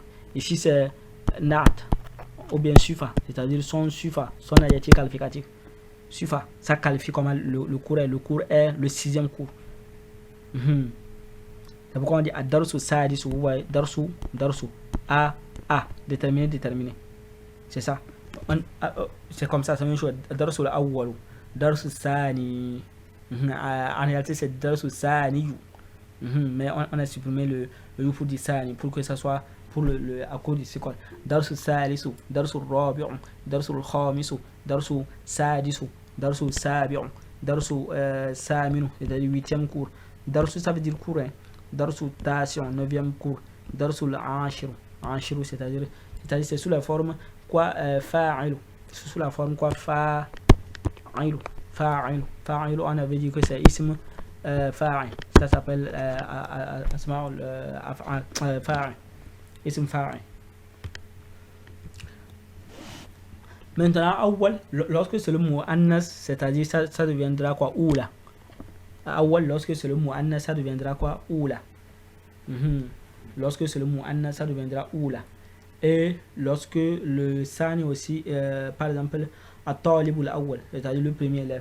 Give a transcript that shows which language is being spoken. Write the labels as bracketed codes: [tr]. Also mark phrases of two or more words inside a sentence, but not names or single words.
[fr] Ici, c'est nat, ou bien sufa, c'est-à-dire son sufa, son adjectif qualificatif. Sufa, ça qualifie comment le cours est. Le cours est le 6e cours. C'est pourquoi on dit [ar] الدرس السادس. [fr] Vous voyez, darsu, a, déterminé. C'est ça. c'est comme ça, c'est la même chose. [ar] الدرس الأول، الدرس الثاني. [fr] En réalité, c'est [ar] الدرس الثاني. [fr] Mais on a supprimé le you pour dire sani pour que ça soit pour le à cause du second. [ar] الدرس الثالث، الدرس الرابع، الدرس الخامس، الدرس السادس، الدرس السابع، الدرس الثامن, [fr] c'est-à-dire 8e cours. Darsul, ça veut dire cours, hein. [ar] الدرس التاسع, [fr] 9e cours. [ar] الدرس العاشر، عاشر, [fr] c'est-à-dire c'est sous la forme quoi fa'ilu, sous la forme quoi fa'ilu, fa'ilu, on avait dit que c'est [ar] اسم فاعل, [fr] ça s'appelle [ar] أسماء الفاعل، اسم فاعل. [fr] Maintenant awwal, lorsque c'est le mot annas, c'est-à-dire ça deviendra quoi oula. Awwal, lorsque c'est le mot annas, ça deviendra quoi oula. Lorsque c'est le mot annas, ça deviendra oula. Et lorsque le sani aussi, par exemple, [ar] الطالب الأول, [fr] c'est-à-dire le premier élève.